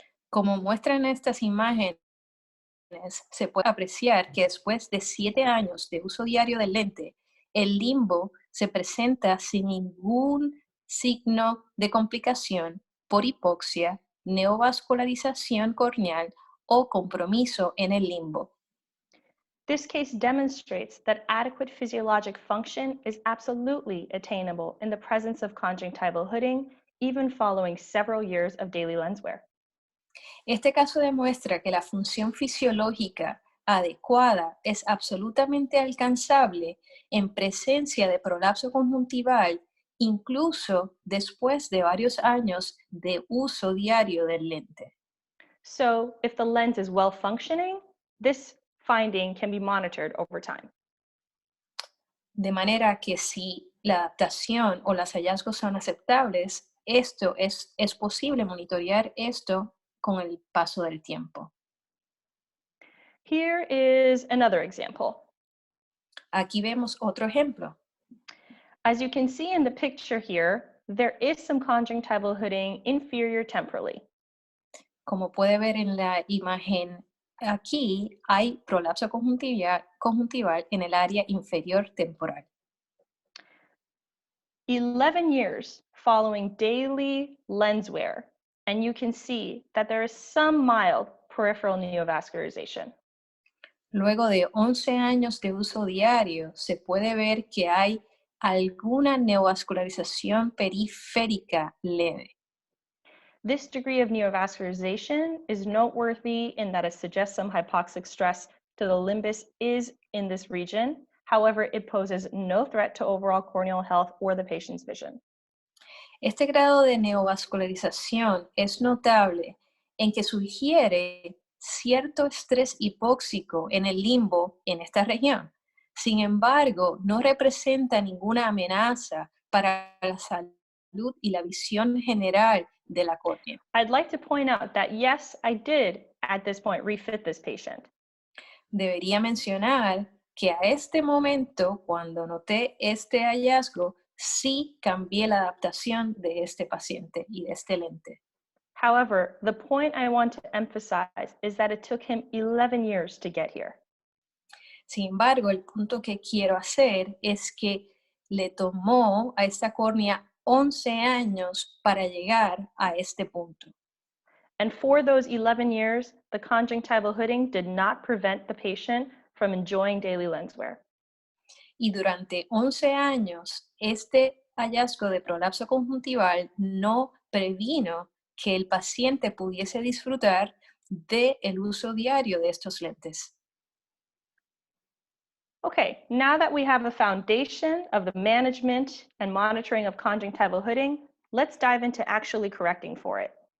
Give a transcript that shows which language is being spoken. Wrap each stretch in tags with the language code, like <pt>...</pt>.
<es>Como muestran estas imágenes, se puede apreciar que después de 7 años de uso diario del lente, el limbo se presenta sin ningún signo de complicación por hipoxia, neovascularización corneal o compromiso en el limbo.</es> <en>This case demonstrates that adequate physiologic function is absolutely attainable in the presence of conjunctival hooding, even following several years of daily lens wear.</en> <es>Este caso demuestra que la función fisiológica adecuada es absolutamente alcanzable en presencia de prolapso conjuntival, incluso después de varios años de uso diario del lente.</es> <en>So if the lens is well functioning, this finding can be monitored over time.</en> <es>De manera que si la adaptación o los hallazgos son aceptables, esto es posible monitorear esto con el paso del tiempo.</es> <en>Here is another example.</en> <es>Aquí vemos otro ejemplo.</es> <en>As you can see in the picture here, there is some conjunctival hooding inferior temporally.</en> <es>Como puede ver en la imagen aquí, hay prolapso conjuntival en el área inferior temporal.</es> <en>11 years following daily lens wear, and you can see that there is some mild peripheral neovascularization.</en> <es>Luego de 11 años de uso diario, se puede ver que hay alguna neovascularización periférica leve.</es> <en>This degree of neovascularization is noteworthy in that it suggests some hypoxic stress to the limbus is in this region. However, it poses no threat to overall corneal health or the patient's vision.</en> <es>Este grado de neovascularización es notable en que sugiere cierto estrés hipóxico en el limbo en esta región. Sin embargo, no representa ninguna amenaza para la salud y la visión general de la córnea.</es> <en>I'd like to point out that yes, I did at this point refit this patient.</en> <es>Debería mencionar que a este momento, cuando noté este hallazgo, sí cambié la adaptación de este paciente y de este lente.</es> <en>However, the point I want to emphasize is that it took him 11 years to get here.</en> <es>Sin embargo, el punto que quiero hacer es que le tomó a esta córnea 11 años para llegar a este punto.</es> <en>And for those 11 years, the conjunctival hooding did not prevent the patient from enjoying daily lens wear.</en> <es>Y durante 11 años, este hallazgo de prolapso conjuntival no previno que el paciente pudiese disfrutar del uso diario de estos lentes.</es> <en>Okay, now that we have a foundation of the management and monitoring of conjunctival hooding, let's dive into actually correcting for it.</en>